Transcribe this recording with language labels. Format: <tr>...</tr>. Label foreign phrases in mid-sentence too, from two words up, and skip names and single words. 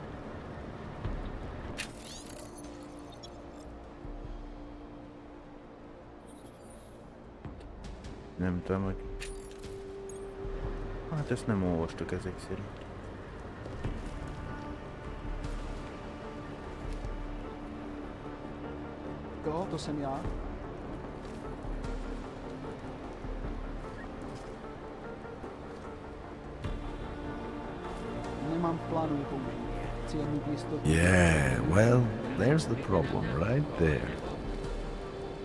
<hu>Nem tudom, hogy... Hát ezt nem olvastuk ezek szerint.</hu> <cs>Jo, to jsem já. Nemám v plánu je použít. Chci jen mít jistotu.</cs> <en>Yeah, well, there's the problem right there.</en>